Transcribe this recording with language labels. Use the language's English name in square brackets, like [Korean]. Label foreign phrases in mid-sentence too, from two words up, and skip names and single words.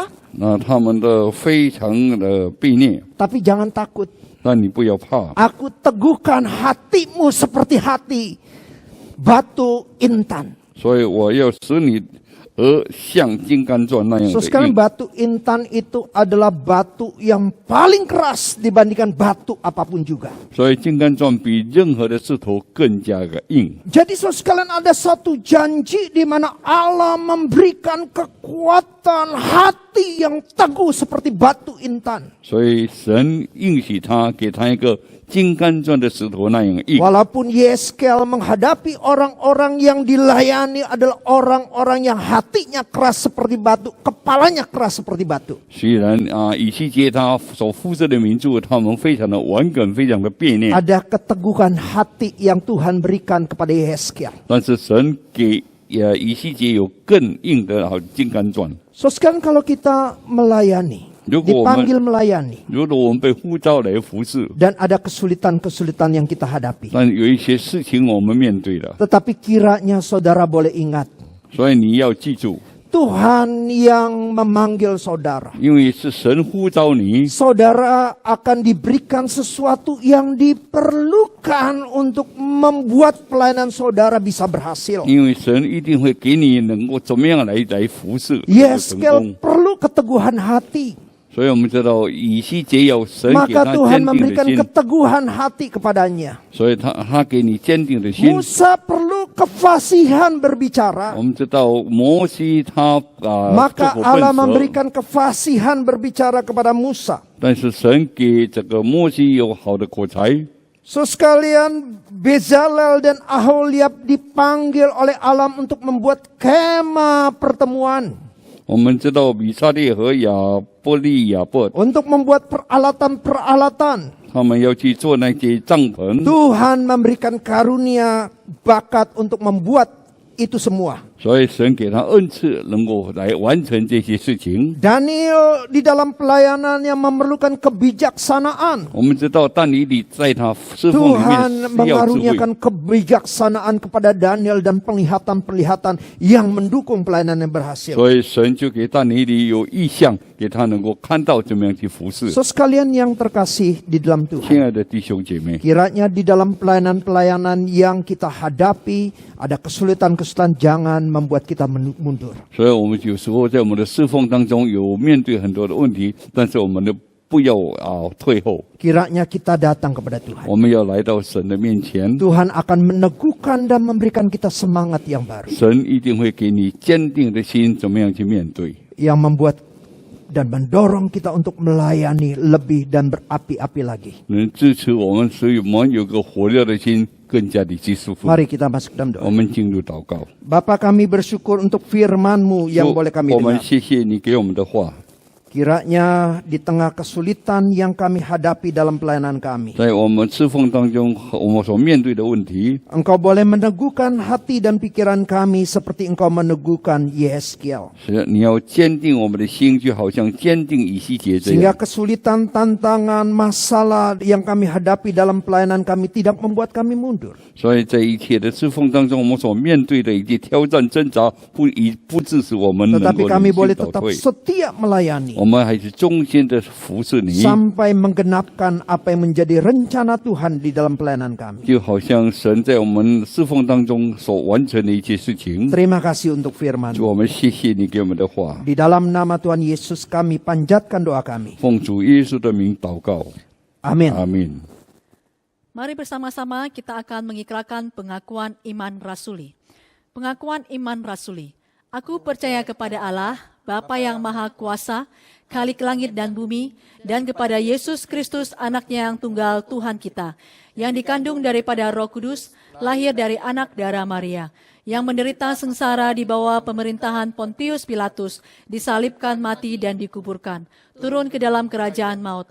[Chinese] 那他们的非常的悖逆， [Indonesian] tapi jangan takut. [Chinese] 但你不要怕。 [Indonesian] Aku teguhkan hatimu seperti hati batu intan. [Chinese] 所以我要使你像金刚钻那样 [Indonesian] So [Chinese] 的 [Indonesian] sekarang [Chinese] 硬。 [Indonesian] batu intan itu adalah batu yang paling keras dibandingkan batu apapun juga. [Chinese] 所以金刚钻比任何的石头更加的硬。 [Indonesian] Jadi saudara sekalian ada satu janji di mana Allah memberikan kekuatan hati yang teguh seperti batu intan. [Chinese] 所以神应许他，给他一个金刚钻的石头那样硬。 [Indonesian] Walaupun Yeskel menghadapi orang-orang yang dilayani adalah orang-orang yang hatinya keras seperti batu, kepalanya keras seperti batu. [Chinese] 虽然以西结他所服侍的民族，他们非常的顽梗，非常的别念， [Indonesian] Ada keteguhan hati yang Tuhan berikan kepada Yeskel. [Chinese] 但是神给以西结有更硬的金刚钻。 [Indonesian] So sekarang kalau kita melayani, [Chinese] 如果我们 [Indonesian] dipanggil melayani, [Chinese] 如果我们被呼召来服侍， [Indonesian] dan ada kesulitan-kesulitan yang kita hadapi. [Chinese] 但有一些事情我们面对了， [Indonesian] Tetapi kiranya saudara boleh ingat, [Chinese] 所以你要记住， [Indonesian] Tuhan yang memanggil saudara. [Chinese] 因为是神呼召你， [Indonesian] Saudara akan diberikan sesuatu yang diperlukan untuk membuat pelayanan saudara bisa berhasil. [Chinese] 因为神一定会给你能够怎么样来服侍，成 [Indonesian] Yeskel [Chinese] 功。 [Indonesian] perlu keteguhan hati. [Chinese] 所以我们知道以西结要神给 [Indonesian] Maka [Chinese] 他 [Indonesian] Tuhan [Chinese] 坚定的 [Indonesian] memberikan [Chinese] 心， [Indonesian] keteguhan hati kepadanya. [Chinese] 所以他给你坚定的心。 [Indonesian] Musa perlu kefasihan berbicara. [Chinese] 我们知道摩西他 [Indonesian] Maka [Chinese] 出口 [Indonesian] Allah [Chinese] 笨舌， [Indonesian] memberikan kefasihan berbicara kepada Musa. [Chinese] 但是神给这个摩西有好的口才。 [Indonesian] So sekalian Bezalel dan Aholiab dipanggil oleh Allah untuk membuat kemah pertemuan. [Chinese] 我们知道比撒列和亚伯利亚伯， [Indonesian] Untuk membuat peralatan-peralatan. [Chinese] 他们要去做那些帐篷， [Indonesian] Tuhan memberikan karunia bakat untuk membuat itu semua. [Chinese] 所以神给他恩赐，能够来完成这些事情。 [Indonesian] Daniel di dalam pelayanannya memerlukan kebijaksanaan. [Chinese] 我们知道但以理在他侍奉里 [Indonesian] Tuhan [Chinese] 面是要智慧， [Indonesian] mengaruniakan kebijaksanaan kepada Daniel dan penglihatan-penglihatan yang mendukung pelayanan yang berhasil. [Chinese] 所以神就给但以理有意向，给他能够看到怎么样去服侍。 [Indonesian] So sekalian yang terkasih di dalam [Chinese] 亲 [Indonesian] Tuhan, [Chinese] 爱的弟兄姐妹， [Indonesian] kiranya di dalam pelayanan-pelayanan yang kita hadapi ada kesulitan-kesulitan, jangan membuat kita mundur. [Chinese] 所以我们有时候在我们的侍奉当中有面对很多的问题，但是我们的不要退后， [Indonesian] Kiranya kita datang kepada Tuhan. [Chinese] 我们要来到神的面前， [Indonesian] Tuhan akan meneguhkan dan memberikan kita semangat yang baru, [Chinese] 神一定会给你坚定的心，怎么样去面对， [Indonesian] yang membuat dan mendorong kita untuk melayani lebih dan berapi-api lagi. [Chinese] 能支持我们，所以我们有个火热的心，更加的去侍奉。 [Indonesian] Mari kita masuk dalam [Chinese] 我 [Indonesian] doa. [Chinese] 们进入祷告， [Indonesian] Bapa, kami bersyukur untuk firman-Mu yang boleh kami [Chinese] 我们 [Indonesian] dengar. [Chinese] 谢谢你给我们的话， [Indonesian] Kiranya di tengah kesulitan yang kami hadapi dalam pelayanan kami, [Chinese] 在我们侍奉当中，我们所面对的问题， [Indonesian] Engkau boleh meneguhkan hati dan pikiran kami seperti Engkau meneguhkan Yeskel. [Chinese] 是你要坚定我们的心，就好像坚定以西结这 [Indonesian] Sehingga [Chinese] 样。 [Indonesian] kesulitan, tantangan, masalah yang kami hadapi dalam pelayanan kami tidak membuat kami mundur. [Chinese] 所以在一切的侍奉当中，我们所面对的一些挑战挣扎，不致使我们能 [Indonesian] Tetapi [Chinese] 够 [Indonesian] kami [Chinese] 忍 [Indonesian] boleh [Chinese] 心倒 [Indonesian] tetap [Chinese] 退， [Indonesian] setia melayani [Chinese] 我们还是忠心的服侍你， [Indonesian] sampai menggenapkan apa yang menjadi rencana Tuhan di dalam pelayanan kami. [Chinese] 就好像神在我们侍奉当中所完成的一些事情。 [Indonesian] Terima kasih untuk firman. [Chinese] 主，我们谢谢你给我们的话， [Indonesian] Di dalam nama Tuhan Yesus kami panjatkan doa kami. [Chinese] 奉主耶稣的名祷告， [Indonesian] Amin. [Chinese] 阿门。 [Indonesian] Mari bersama-sama kita akan mengikrarkan pengakuan iman rasuli. Pengakuan iman rasuli. Aku percaya kepada Allah, Bapa yang Maha Kuasa, Khalik langit dan bumi, dan kepada Yesus Kristus anaknya yang tunggal Tuhan kita, yang dikandung daripada Roh Kudus, lahir dari anak darah Maria, yang menderita sengsara di bawah pemerintahan Pontius Pilatus, disalibkan, mati dan dikuburkan, turun ke dalam kerajaan maut.